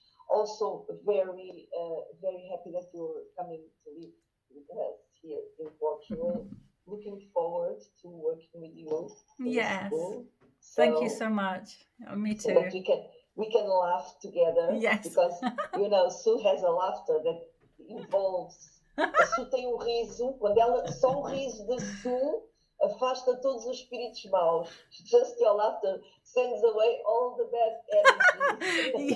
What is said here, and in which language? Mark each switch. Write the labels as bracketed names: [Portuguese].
[English] Also, very happy that you're coming to live with us here in Portugal. Looking forward to working with you. Yes. So, thank you so much. Me too. So that we can laugh together. Yes. Because, Sue has a laughter that involves. [Portuguese] A Sue tem riso, só riso de Sue afasta todos os espíritos maus. [English] Just your laughter sends away all the bad energy.